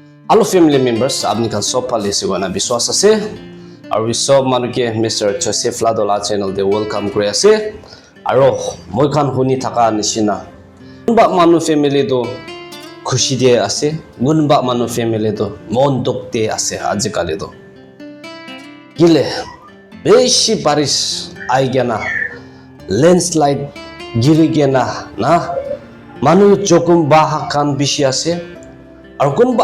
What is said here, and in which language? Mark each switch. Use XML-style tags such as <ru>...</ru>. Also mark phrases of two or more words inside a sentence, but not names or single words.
<en>Hello family members,</en> <nag>apni khan sob phale sigona biswas ase aru sob manuke Mr. Joseph Ladola channel de welcome kori ase aru moi khan huni thaka nishina gunba manu family do khushi de ase gunba manu family do mon duk de ase ajikali do gile beshi baris aigena landslide girigena na manu jokum baha khan bishi ase aru kunba</nag>